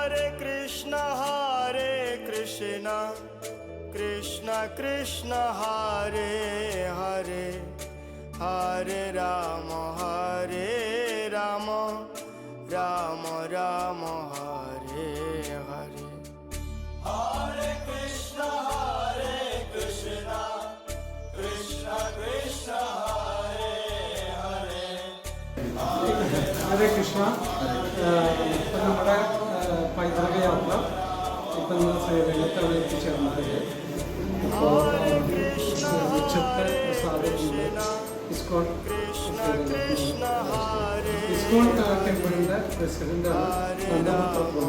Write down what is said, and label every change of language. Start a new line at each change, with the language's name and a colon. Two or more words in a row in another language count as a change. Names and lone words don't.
Sanskrit: Krishna Krishna Hare Hare Hare Rama Rama Rama Hare Hare Hare Krishna Krishna Krishna Hare Hare Hare Krishna.
Malayalam: നമ്മുടെ പൈതൃക യാത്ര ഇപ്പം സേവനത്തിൽ എത്തിച്ചേർന്നത് ഉച്ചത്തെ പ്രസാദമുണ്ട് ഇസ്കോൺ ടെമ്പിളിൻ്റെ പ്രസിഡൻ്റാണ് നന്ദപുത്രപ്രഭു.